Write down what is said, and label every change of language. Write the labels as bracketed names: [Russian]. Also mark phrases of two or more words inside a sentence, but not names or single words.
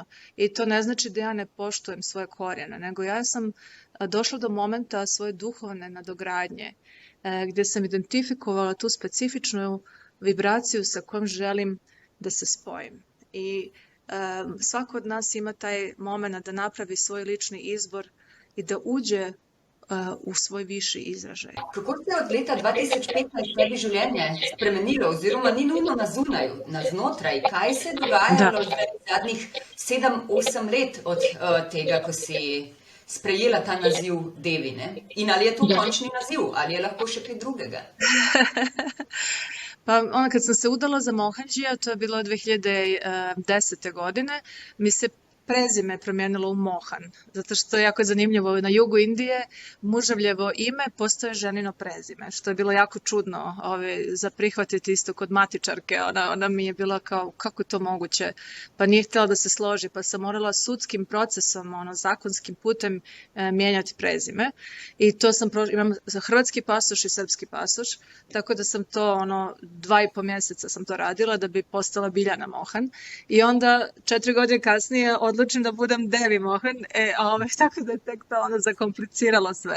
[Serbian] I to ne znači da ja ne poštujem svoje korijene, nego ja sam došla do momenta svoje duhovne nadogradnje, gdje sam identifikovala tu specifičnu vibraciju sa kojom želim da se spojim. I svako od nas ima taj moment da napravi svoj lični izbor i da uđe [Slovenian] v svoj višji izražaj. Kako se je od leta 2015 tebi življenje spremenilo, oziroma ni nujno na zunaju, na znotraj? Kaj se je dogajalo zadnjih 7-8 let od tega, ko si sprejela ta naziv Devi, ne? In ali je to končni naziv, ali je lahko še kaj drugega? [Serbian] Pa kad sam se udala za Mohanđija, to je bilo 2010. godine, mi se prezime promijenilo u Mohan, zato što je jako zanimljivo, na jugu Indije muževljevo ime postoje ženino prezime, što je bilo jako čudno za prihvatiti isto kod matičarke, ona mi je bila kao, kako je to moguće, pa nije htjela da se složi, pa sam morala sudskim procesom, zakonskim putem mijenjati prezime i to imam hrvatski pasoš i srpski pasoš, tako da sam to 2,5 mjeseca sam to radila da bi postala Biljana Mohan i onda 4 godine kasnije odlučim da budem Devi Mohan, tako da je tek to zakompliciralo sve.